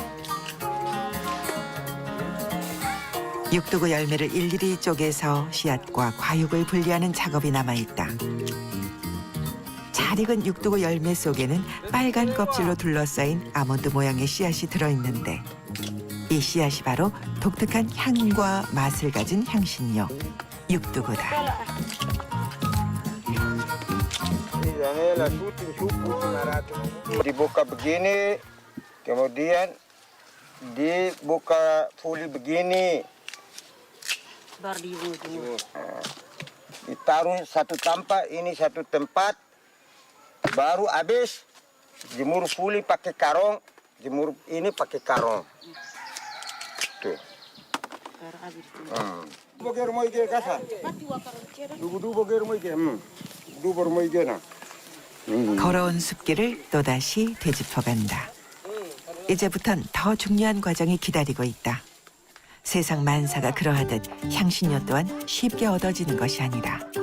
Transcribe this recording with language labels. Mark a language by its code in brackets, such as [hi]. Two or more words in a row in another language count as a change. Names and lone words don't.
[ko] 육두구 열매를 일일이 쪼개서 씨앗과 과육을 분리하는 작업이 남아있다. 잘 익은 육두구 열매 속에는 빨간 껍질로 둘러싸인 아몬드 모양의 씨앗이 들어있는데 이 씨앗이 바로 독특한 향과 맛을 가진 향신료, 육두구다. [id] Dibuka begini, kemudian dibuka fuli begini. Ditaruh satu tempat, ini satu tempat, baru habis jemur fuli pakai karung, jemur ini pakai karung. Tuh. Bagaimana mau ikan kasar? Dulu bagaimana mau ikan? Dulu mau ikan. [ko] 걸어온 숲길을 또다시 되짚어간다. 이제부턴 더 중요한 과정이 기다리고 있다. 세상 만사가 그러하듯 향신료 또한 쉽게 얻어지는 것이 아니다.